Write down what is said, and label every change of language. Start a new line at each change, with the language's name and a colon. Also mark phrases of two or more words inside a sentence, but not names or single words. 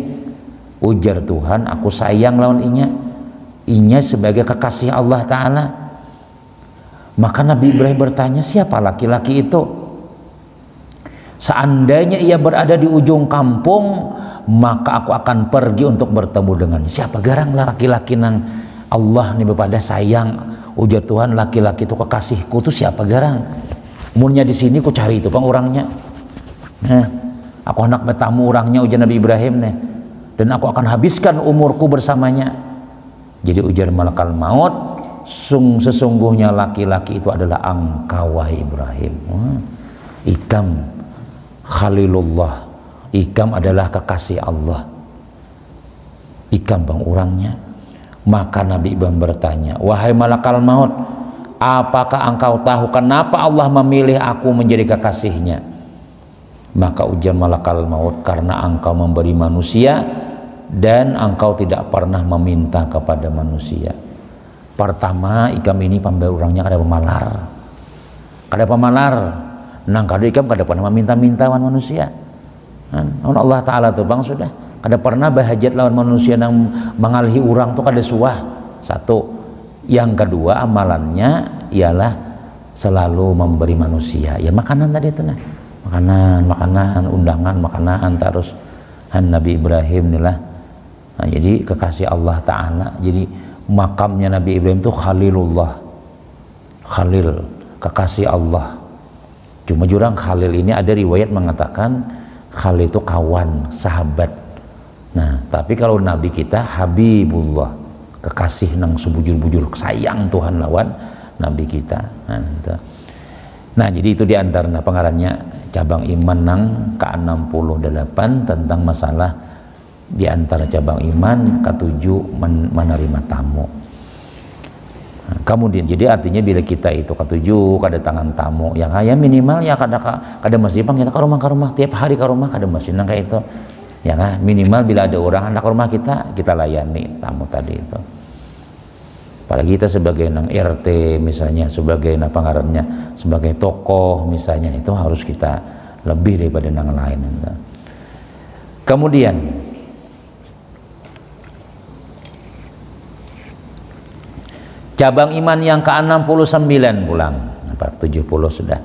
Banjar: Ujar Tuhan, aku sayang lawan inya sebagai kekasih Allah Ta'ala.
Indonesian: Maka Nabi Ibrahim bertanya, siapa laki-laki itu? Seandainya ia berada di ujung kampung, maka aku akan pergi untuk bertemu dengan siapa garang laki-laki nang Allah nih bepada sayang.
Banjar: Ujar Tuhan, laki-laki itu kekasihku tuh siapa garang? Munnya di sini ku cari itu bang orangnya.
Indonesian: Nah, aku hendak bertamu orangnya, ujar Nabi Ibrahim nih, dan aku akan habiskan umurku bersamanya. Jadi ujar malakal maut, sesungguhnya laki-laki itu adalah engkau wahai Ibrahim.
Banjar: Ikam Khalilullah, ikam adalah kekasih Allah, ikam bang orangnya.
Indonesian: Maka Nabi Ibrahim bertanya, wahai malakal maut, apakah engkau tahu kenapa Allah memilih aku menjadi kekasihnya? Maka ujar malakal maut, karena engkau memberi manusia dan engkau tidak pernah meminta kepada manusia.
Banjar: Pertama, ikam ini pemberi orangnya kada pemalar, nang kada ikam kada pernah meminta-minta lawan manusia. Allah Ta'ala tuh bang sudah kada pernah bahajat lawan manusia nang mengalihi orang tuh kada suah.
Indonesian: Satu. Yang kedua, amalannya ialah selalu memberi manusia ya makanan tadi itu nah, makanan undangan makanan terus. Nabi Ibrahim inilah jadi kekasih Allah Ta'ala. Jadi makamnya Nabi Ibrahim itu Khalilullah, Khalil, kekasih Allah. Cuma jurang Khalil ini ada riwayat mengatakan Khalil itu kawan, sahabat. Nah, tapi kalau Nabi kita Habibullah,
Banjar: kekasih nang sebujur-bujur sayang Tuhan lawan Nabi kita.
Indonesian: Nah, jadi itu diantara pengarannya cabang iman nang ke-68 tentang masalah diantara cabang iman ke-7 menerima tamu.
Banjar: Nah, kemudian jadi artinya bila kita itu ke-7 kedatangan tamu yang ya minimal ya kada mesti pang kita ke rumah tiap hari ke rumah kada mesti nang kayak itu.
Indonesian: Ya kan, minimal bila ada orang hendak ke rumah kita layani tamu tadi itu. Apalagi kita sebagai nang RT misalnya, sebagai apa ngarannya, sebagai tokoh misalnya, itu harus kita lebih daripada nang lain itu. Kemudian cabang iman yang ke-69 pulang, 70 sudah.